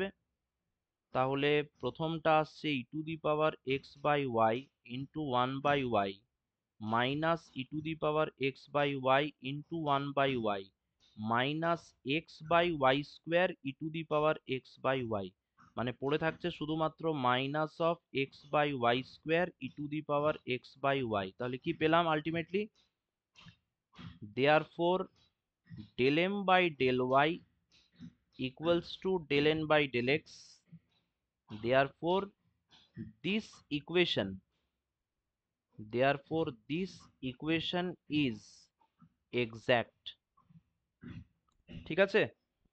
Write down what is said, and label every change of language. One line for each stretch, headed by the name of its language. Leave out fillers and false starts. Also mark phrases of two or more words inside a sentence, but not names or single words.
Bangla: তাহলে প্রথমটা আসছে
English: e to the power x by y into one by y minus e to the power x by y into one by y minus x by y square e to the power x by y,
Bangla: মানে পড়ে থাকছে শুধুমাত্র
English: minus of x by y square e to the power x by y.
Bangla: তাহলে কি পেলাম
English: ultimately? therefore del m by del y equals to del n by del x. Therefore, this equation, therefore this equation is exact.
Bangla: ঠিক আছে?